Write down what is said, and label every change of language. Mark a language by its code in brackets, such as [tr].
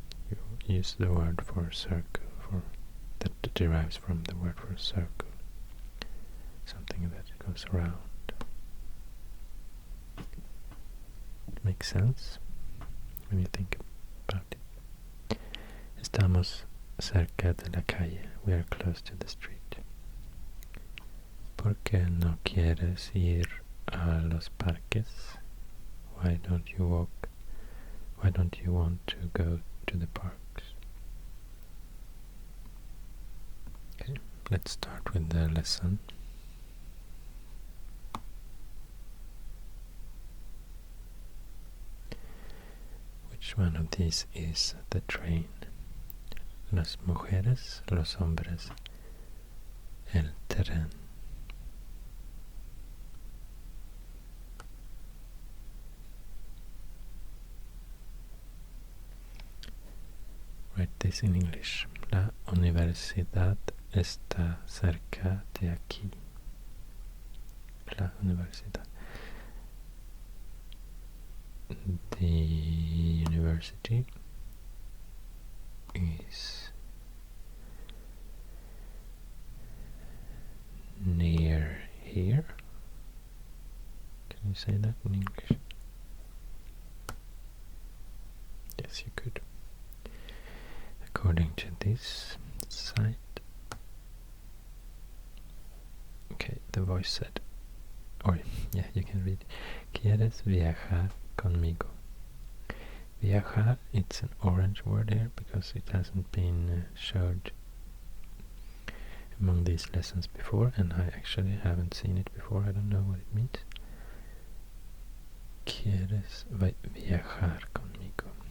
[en] You use the word for circle for that derives from the word for circle, something that goes around. It makes sense when you think about it. [es] Estamos cerca de la calle. [en] We are close to the street. [es] ¿Por qué no quieres ir a los parques? [en] Why don't you walk? Why don't you want to go to the parks? Okay, let's start with the lesson. Which one of these is the train? [es] Las mujeres, los hombres, el tren. [en] Write this in English. [es] La universidad está cerca de aquí. La universidad. [en] The university is near here. Can you say that in English? Yes, you could. According to this site. Okay, the voice said, or yeah, you can read. [es] ¿Quieres viajar conmigo? [en] Viajar, it's an orange word here because it hasn't been showed among these lessons before, and I actually haven't seen it before. I don't know what it means. [es] ¿Quieres viajar conmigo?